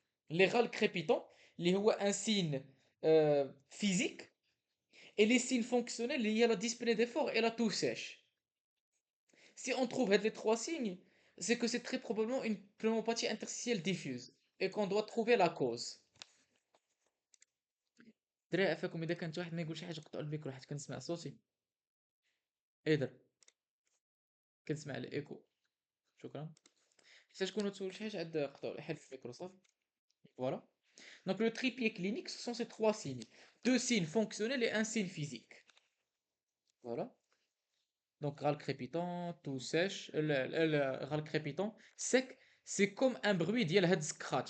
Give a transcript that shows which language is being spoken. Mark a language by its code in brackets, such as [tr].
[fr] Les râles crépitants, les un signe physique, et les signes fonctionnels liés à la dyspnée d'effort et la toux sèche. Si on trouve les trois signes, c'est que c'est très probablement une pneumopathie interstitielle diffuse et qu'on doit trouver la cause. [ar] دراري عفاكم اذا كانت واحد ما يقول شي حاجه قطعوا الميكرو حيت كنسمع صوتي. ايه در كنسمع الايكو. شكرا. حتى تكونوا تسول شي حاجه عاد قطعوا حل في الميكرو صافي. [fr] Voilà. Donc le trépied clinique, ce sont ces trois signes. Deux signes fonctionnels et un signe physique. Voilà. Donc râle crépitant, tout sèche, le râle crépitant, sec, c'est comme un bruit [ar] ديال هاد [fr] scratch.